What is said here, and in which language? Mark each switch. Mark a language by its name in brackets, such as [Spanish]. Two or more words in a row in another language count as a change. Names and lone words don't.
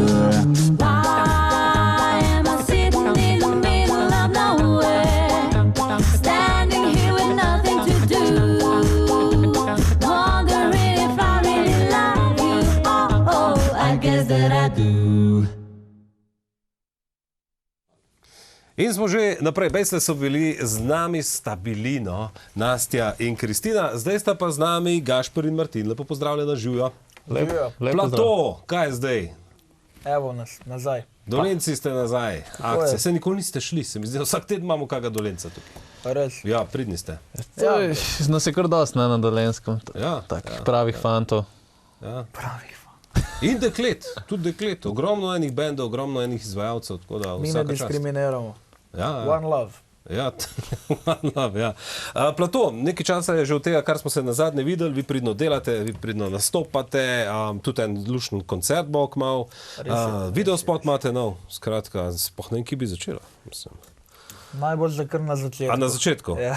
[English] Why am I sitting in the middle of nowhere, standing here with nothing to do, wondering if I really love you? Oh, I guess that I do. [Slovenian] In smo že naprej. Bejsle so bili z nami, sta bili, no, Nastja in Kristina, zdaj sta pa z nami Gašper in Martin. Lepo pozdravljena, živijo. Plato, kaj je zdaj? Evo nas, nazaj. Dolenci ste nazaj. Akcija. Se nikoli niste šli, se mi zdi, vsak teden imamo kakega Dolenca tukaj. Res. Ja, pridni ste. Nas je kar dosti na Dolenskem, takih pravih fantov. Pravih. In deklet, tudi deklet. Ogromno enih bendov, ogromno enih izvajalcev. Mi ne diskriminiramo. [English] One love. Ja, one love, [Slovenian] ja. Plato, nekaj časa je že od tega, kar smo se nazadnje videli, vi pridno delate, vi pridno nastopate, tudi en lušen koncert bo kmalu, videospot imate nov, skratka, sploh ne vem, ki bi začela. Najbolj že kar na začetku. A na začetku? Ja.